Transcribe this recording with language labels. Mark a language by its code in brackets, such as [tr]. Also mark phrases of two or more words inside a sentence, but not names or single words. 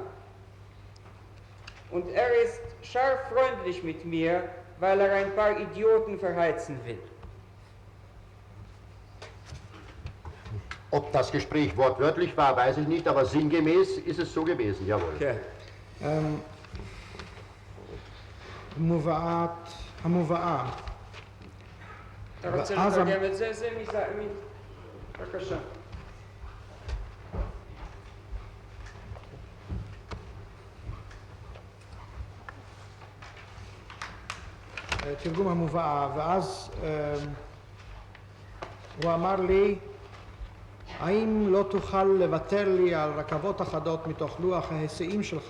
[de] Und er ist scharf freundlich mit mir, weil er ein paar Idioten verheizen will. Ob das Gespräch wortwörtlich war, weiß ich nicht, aber sinngemäß ist es so gewesen, jawohl. Okay. [he] המובאה. אתה רוצה לתרגם את זה? זה בבקשה. תרגום המובאה, ואז הוא אמר לי, האם לא תוכל לוותר לי על רכבות אחדות מתוך לוח ההיסעים שלך?